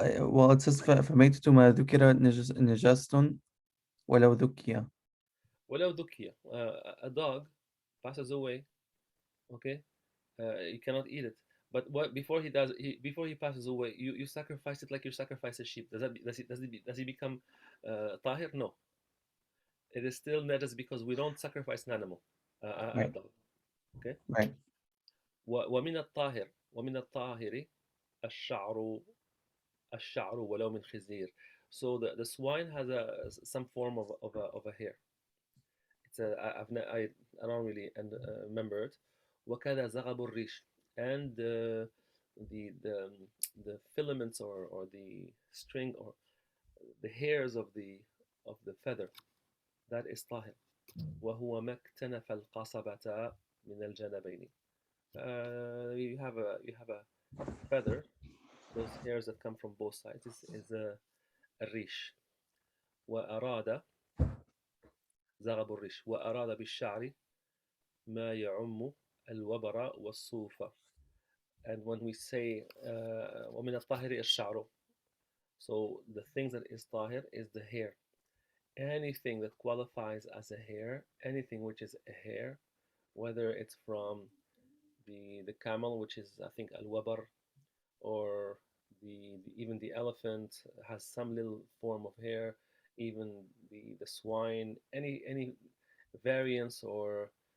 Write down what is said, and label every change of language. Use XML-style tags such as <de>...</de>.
<en>Well, it says</en> <ar>فميتة ما ذكر نجاسة ولو ذكي. ولو ذكي.</ar> <en>A dog passes away, okay, you cannot eat it. But what before he passes away, you sacrifice it like you sacrifice a sheep. Does he become tahir? No, it is still najis because we don't sacrifice an animal, a Right, dog. Okay. right.</en> <ar>ومن الطاهر الشعر ولو من خزير.</ar> <en>So the swine has some form of a hair. It's I don't really remember it.</en> <ar>وكذا زغب الريش.</ar> <en>And the the the filaments or the string or the hairs of the feather, that is طاهر.</en> <ar>وهو ما اكتنف القصبة من الجانبين.</ar> <en>You have a feather. Those hairs that come from both sides is a rish.</en> <ar>وأراد زغب الريش وأراد بالشعر ما يعم الوبر والصوف.</ar> <en>And when we say</en> <ar>ومن الطاهر الشعر,</ar> <en>so the things that is tahir is the hair. Anything that qualifies as a hair, anything which is a hair, whether it's from the camel, which is I think al-wabar, or even the elephant has some little form of hair, even the swine, any variance or</en>